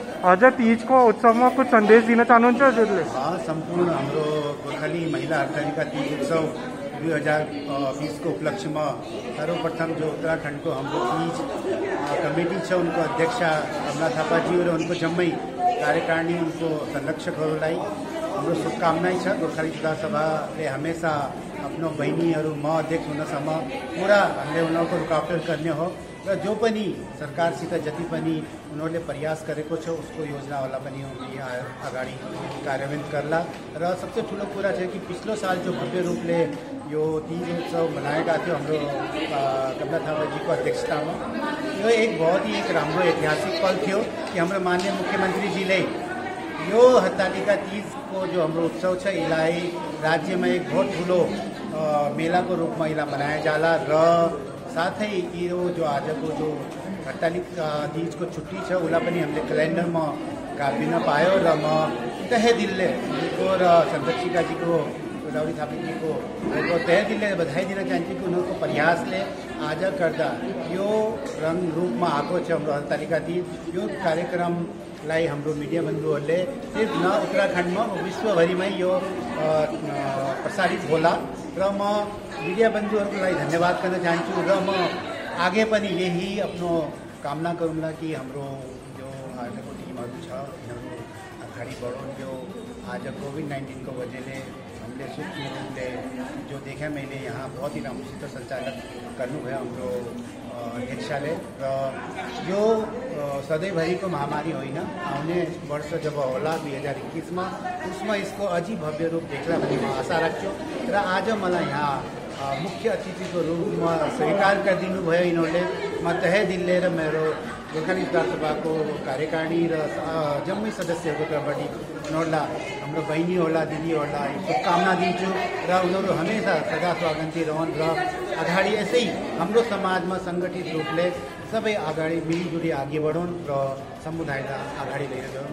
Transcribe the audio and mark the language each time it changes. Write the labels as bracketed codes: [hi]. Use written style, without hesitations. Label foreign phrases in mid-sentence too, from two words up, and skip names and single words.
[ne] आज तीजको उत्सवमा कुछ संदेश दिन चाहनुहुन्छ हजुरले? सम्पूर्ण हाम्रो गोर्खाली महिला हरतालिका तीज उत्सव 2020 को उपलक्ष्य में सर्वप्रथम जो उत्तराखंड को हाम्रो तीज कमेटी छ उनको अध्यक्षा कमला थापा जी और उनको जम्मै कार्यकारिणी उनको संरक्षकहरूलाई हाम्रो शुभकामनाएं छ। गोर्खाली सुधार सभाले हमेशा आफ्नो बहिनीहरू म अध्यक्ष हुनसम्म पूरा हामीले उनीहरूको रुकावट गर्ने हो र जो पनि सरकारसित जति पनि उनीहरूले प्रयास गरेको छ उसको योजनावाला पनि अगाडि कार्यान्वित गर्ला। र सबसे ठुलो कुरा छ कि पिछलो साल जो भव्य रूपले यो तीज उत्सव मनाएका थियो हाम्रो कमला थापा जी को अध्यक्षता में, यो एक [hi] बहुत ही [ne] एक राम्रो ऐतिहासिक पल थियो कि हाम्रो माननीय मुख्यमंत्री जी ने यो हरतालिका तीज को जो हाम्रो उत्सव छ यसलाई राज्य में एक बहुत ठुलो मेला को रूप में यसलाई मनाया जाला र साथै यो जो आज को जो हरतालिका तीज को छुट्टी छ उसलाई पनि हामीले क्यालेन्डर में गाभिन पायो र म तहे दिलले उनको र संरक्षिका जी को गौरी थापा जी को तहे दिलले बधाई दिन चाहन्छु कि उनको प्रयासले आज गर्दा यो रंग रूप में आएको छ हाम्रो हरतालिका तीज। यो कार्यक्रमलाई हाम्रो मिडिया बन्धुहरूले सिर्फ न उत्तराखंड में विश्वभरि में यो प्रसारित होला र म मीडिया बन्धुहरूलाई धन्यवाद गर्न चाहन्छु र म आगे पनि यही आफ्नो कामना गरौँला कि हाम्रो जो आजको टिमहरू छ यिनीहरू अगाडि बढोन्। जो आज कोभिड-19 को वजहले हामीले सूक्ष्म रूपले जो देखेँ मैले यहाँ बहुत ही राम्रोसित सञ्चालन गर्नुभयो हाम्रो अध्यक्षले र यो सधैँभरिको महामारी होइन, आउने वर्ष जब होला [hi] 2021 में उसमें इसको [ne] अझै भव्य रूप देख्ला भन्ने म आशा राख्छु। र आज मलाई यहाँ मुख्य अतिथि को रूप में स्वीकार कर दिनु भयो इन्होंने। म तहे दिलले र मेरो गोर्खाली सुधार सभा को कार्यकारिणी र जम्मै सदस्यहरूको तर्फबाट उनीहरूलाई हाम्रो बहिनीहरूलाई दिदीहरूलाई शुभकामना दिन्छु र उनीहरू हमेशा सदा स्वागती रहन् र अगाडि यसै हाम्रो समाजमा सङ्गठित रूपले सबै अगाडि मिलिजुली अघि बढौन् र समुदायलाई अगाडि लिएर जाउँ।